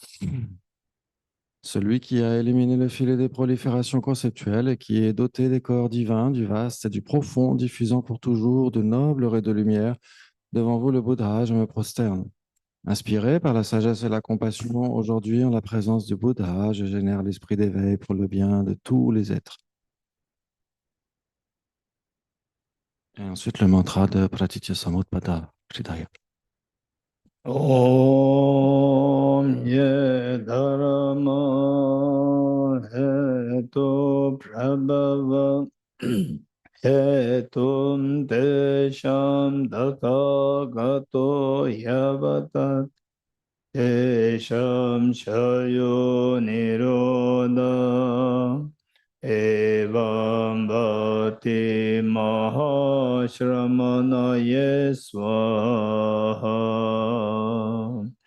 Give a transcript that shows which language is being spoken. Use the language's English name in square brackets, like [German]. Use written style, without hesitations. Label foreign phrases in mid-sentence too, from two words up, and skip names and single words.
[French] Celui qui a éliminé le filet des proliférations conceptuelles et qui est doté des corps divins, du vaste et du profond, diffusant pour toujours de nobles raies de lumière, devant vous le Bouddha, je me prosterne. Inspiré par la sagesse et la compassion, aujourd'hui en la présence du Bouddha, je génère l'esprit d'éveil pour le bien de tous les êtres. Et ensuite, le mantra de Pratitya Samutpada Hridaya. [Sanskrit] ॐ ये धर्मा हेतु प्रभवा हेतुं तेषां तथागतो ह्यवदत् तेषां च यो निरोध एवं वादी महाश्रमणाय स्वाहा.